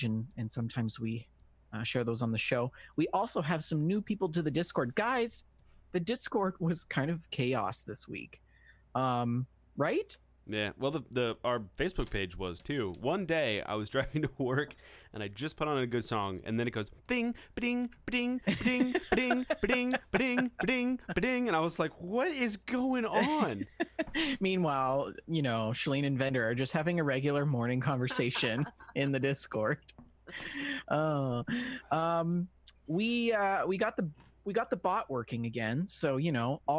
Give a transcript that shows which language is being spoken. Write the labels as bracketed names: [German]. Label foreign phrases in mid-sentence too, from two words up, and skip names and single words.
[English] And sometimes we share those on the show. We also have some new people to the Discord. Guys, the Discord was kind of chaos this week. Right? Yeah, well, our Facebook page was too. One day I was driving to work and I just put on a good song, and then it goes bing, ba-ding, ba-ding, ba-ding, ba-ding, ba-ding, ba-ding, ba-ding, ba-ding, and I was like, what is going on? Meanwhile, Shalene and Vendor are just having a regular morning conversation in the Discord. Oh, we got the bot working again, so all